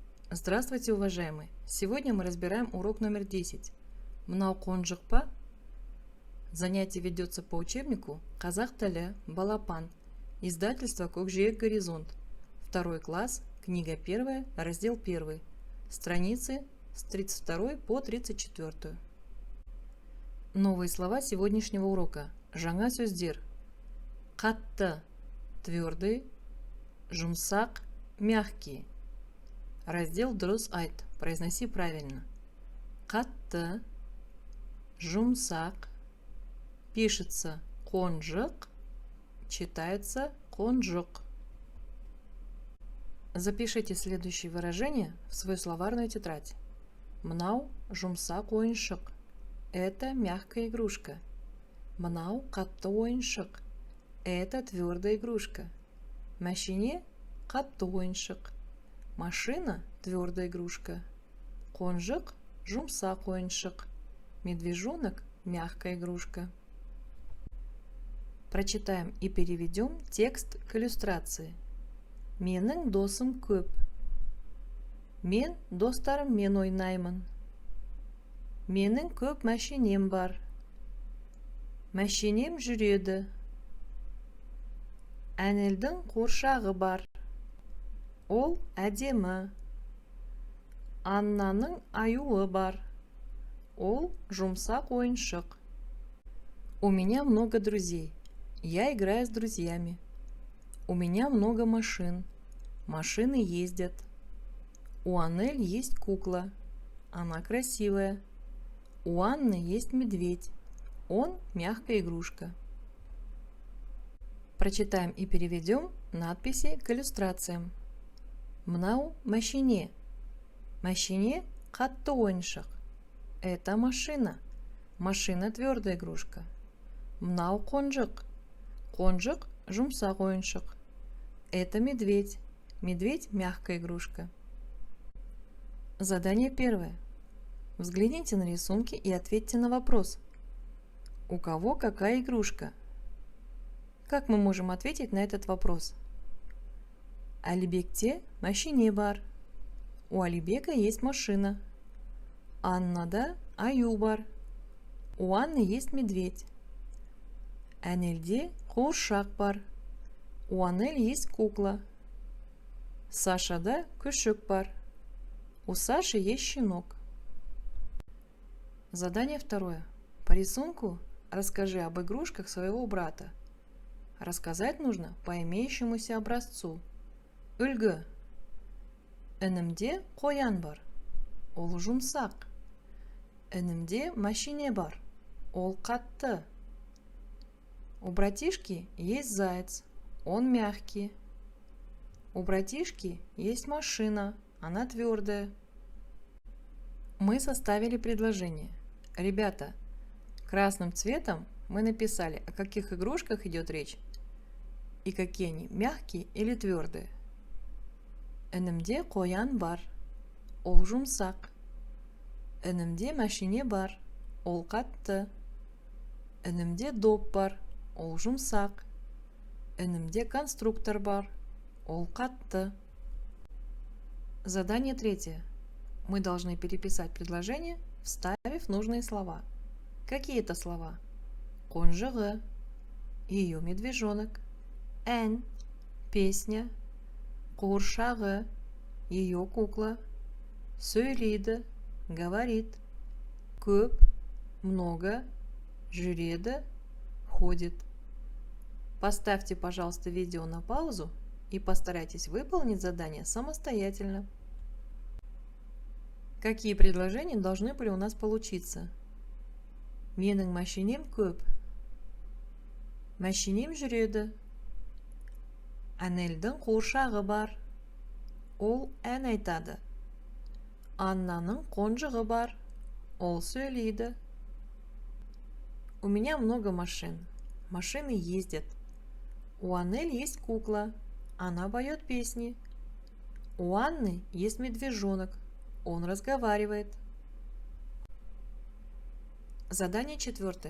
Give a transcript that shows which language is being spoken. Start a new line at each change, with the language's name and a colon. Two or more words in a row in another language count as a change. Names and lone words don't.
Russian: Здравствуйте, уважаемые! Сегодня мы разбираем урок номер 10.
Kazakh: Мынау қонжық па?
Russian: Занятие ведется по учебнику «Қазақ тілі, Балапан», издательство «Көкжиек Горизонт», 2 класс, книга 1, раздел 1, страницы с 32 по 34. Новые слова сегодняшнего урока.
Kazakh: Жаңа сөздер. Қатты – твердый, жұмсақ – мягкий.
Russian: Раздел
Kazakh: «Дұрыс айт».
Russian: Произноси правильно.
Kazakh: Қатты, жұмсақ, пишется қонжық, читается қонжық.
Russian: Запишите следующие выражения в свою словарную тетрадь.
Kazakh: Мынау жұмсақ ойыншық.
Russian: Это мягкая игрушка.
Kazakh: Мынау қатты ойыншық.
Russian: Это твердая игрушка.
Kazakh: Машине қатты ойыншық.
Russian: Машина – твердая игрушка.
Kazakh: Қонжық – жұмсақ ойыншық.
Russian: Медвежонок – мягкая игрушка. Прочитаем и переведем текст к иллюстрации.
Kazakh: Менің досым көп. Мен достарыммен ойнаймын. Менің көп мәшинем бар. Мәшинем жүреді. Әнелдің қуыршағы бар. Ол әдемі. Аннаның аюы бар. Ол жұмсақ ойыншық.
Russian: У меня много друзей. Я играю с друзьями. У меня много машин. Машины ездят. У Анель есть кукла. Она красивая. У Анны есть медведь. Он мягкая игрушка. Прочитаем и переведем надписи к иллюстрациям.
Kazakh: Мынау машине. Машине қатты ойыншық.
Russian: Это машина. Машина твердая игрушка.
Kazakh: Мынау қонжық. Қонжық жұмсақ ойыншық.
Russian: Это медведь. Медведь мягкая игрушка. Задание первое. Взгляните на рисунки и ответьте на вопрос. У кого какая игрушка? Как мы можем ответить на этот вопрос?
Kazakh: Алибекте машине бар.
Russian: У Алибека есть машина.
Kazakh: Аннада аю бар.
Russian: У Анны есть медведь.
Kazakh: Әнелде қуыршақ бар.
Russian: У Анель есть кукла.
Kazakh: Сашада күшік бар.
Russian: У Саши есть щенок. Задание второе. По рисунку расскажи об игрушках своего брата. Рассказать нужно по имеющемуся образцу.
Kazakh: Үлгі. Інімде қоян бар. Ол жұмсақ. Інімде машине бар. Ол қатты.
Russian: У братишки есть заяц. Он мягкий. У братишки есть машина. Она твердая. Мы составили предложение. Ребята, красным цветом мы написали, о каких игрушках идет речь и какие они, мягкие или твердые.
Kazakh: Інімде қоян бар. Ол жұмсақ. Інімде машине бар. Ол қатты. Інімде доп бар. Ол жұмсақ. Інімде конструктор бар. Ол қатты.
Russian: Задание третье. Мы должны переписать предложение, вставив нужные слова. Какие это слова? Қонжығы, ее медвежонок, ән, песня, қуыршағы, ее кукла, сөйлейді, говорит, көп, много, жүреді, ходит. Поставьте, пожалуйста, видео на паузу и постарайтесь выполнить задание самостоятельно. Какие предложения должны были у нас получиться?
Kazakh: Менің машинем көп. Машинем жүреді. Әнелдің қуыршағы бар. Ол ән айтады. Аннаның қонжығы бар. Ол сөйлейді.
Russian: У меня много машин. Машины ездят. У Анель есть кукла. Она поет песни. У Анны есть медвежонок. Он разговаривает. Задание четвертое.